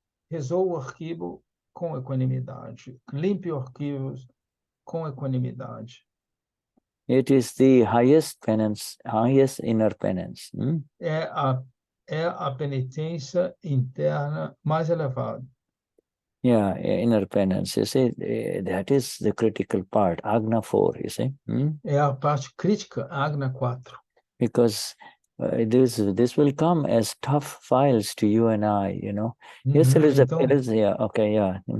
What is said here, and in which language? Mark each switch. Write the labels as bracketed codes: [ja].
[pt] Resolva o arquivo com equanimidade. Limpe os arquivos com equanimidade. [en] It is the highest penance, highest inner penance. [pt] É a penitência interna mais elevada. [en] Yeah, inner penance. You see, that is the critical part. Agna 4, you see. [pt] É a parte crítica, Agna 4. [en] Because this will come as tough files to you and I, you know. Yes, Elizabeth. [pt] Então, [en] Yeah, okay, yeah.